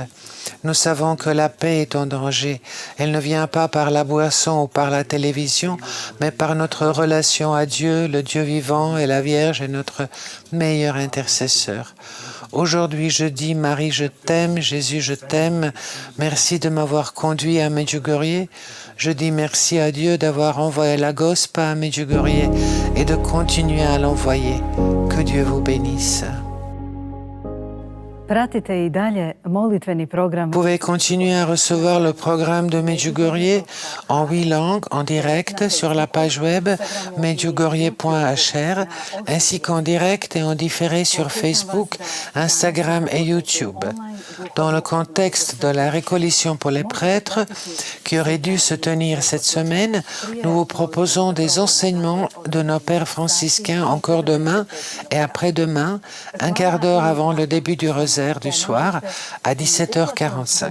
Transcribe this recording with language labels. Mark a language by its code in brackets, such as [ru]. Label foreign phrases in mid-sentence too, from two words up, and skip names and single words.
[fr] Nous savons que la paix est en danger. Elle ne vient pas par la boisson ou par la télévision, mais par notre relation à Dieu, le Dieu vivant, et la Vierge est notre meilleur intercesseur. Aujourd'hui, je dis, Marie, je t'aime, Jésus, je t'aime. Merci de m'avoir conduit à Medjugorje. Je dis merci à Dieu d'avoir envoyé la GOSPA à Medjugorje et de continuer à l'envoyer. Que Dieu vous bénisse. [hr] Pratite I dalje molitveni program. [fr] Vous pouvez continuer à recevoir le programme de Medjugorje en 8 langues en direct sur la page web medjugorje.hr ainsi qu'en direct et en différé sur Facebook, Instagram et YouTube. Dans le contexte de la récollation pour les prêtres qui aurait dû se tenir cette semaine, nous vous proposons des enseignements de nos pères franciscains encore demain et après-demain, un quart d'heure avant le début du rosaire du soir à 17h45.